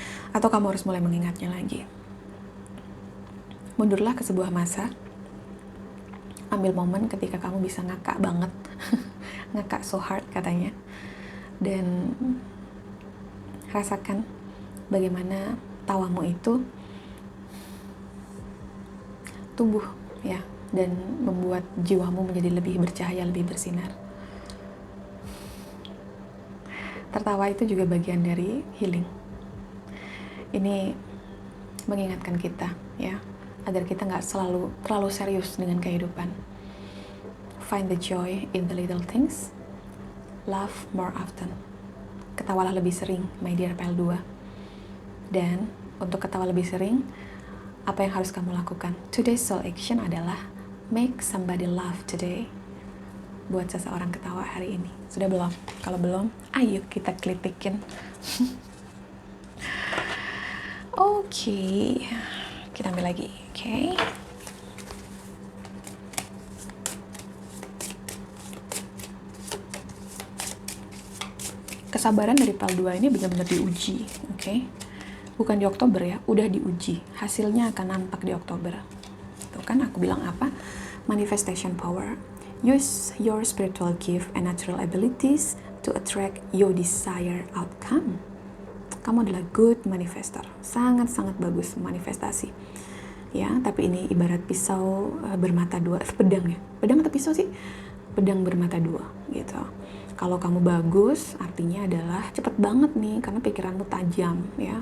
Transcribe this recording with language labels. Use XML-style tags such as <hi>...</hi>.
<id>Atau kamu harus mulai mengingatnya lagi. Mundurlah ke sebuah masa, ambil momen ketika kamu bisa ngakak banget, ngakak</id> <en>so hard</en> <id>katanya, dan rasakan bagaimana tawamu itu tumbuh, ya, dan membuat jiwamu menjadi lebih bercahaya, lebih bersinar. Tertawa itu juga bagian dari healing. Ini mengingatkan kita, ya, agar kita nggak terlalu serius dengan kehidupan.</id> <en>Find the joy in the little things. Laugh more often.</en> <id>Ketawalah lebih sering,</id> <en>my dear PL2.</en> <id>Dan untuk ketawa lebih sering, apa yang harus kamu lakukan?</id> <en>Today's soul action adalah make somebody laugh today.</en> <id>Buat seseorang ketawa hari ini. Sudah belum? Kalau belum, ayo kita klitikin. Oke, kita ambil lagi. Oke. Kesabaran dari PAL 2 ini benar-benar diuji, oke? Bukan di Oktober ya, udah diuji. Hasilnya akan nampak di Oktober. Tuh kan aku bilang apa?</id> <en>Manifestation power. Use your spiritual gift and natural abilities to attract your desired outcome.</en> <id>Kamu adalah</id> <en>good manifestor.</en> <id>Sangat-sangat bagus manifestasi. Ya, tapi ini ibarat pisau bermata dua, pedang ya. Pedang atau pisau sih? Pedang bermata dua gitu. Kalau kamu bagus, artinya adalah cepet banget nih, karena pikiranmu tajam ya.</id>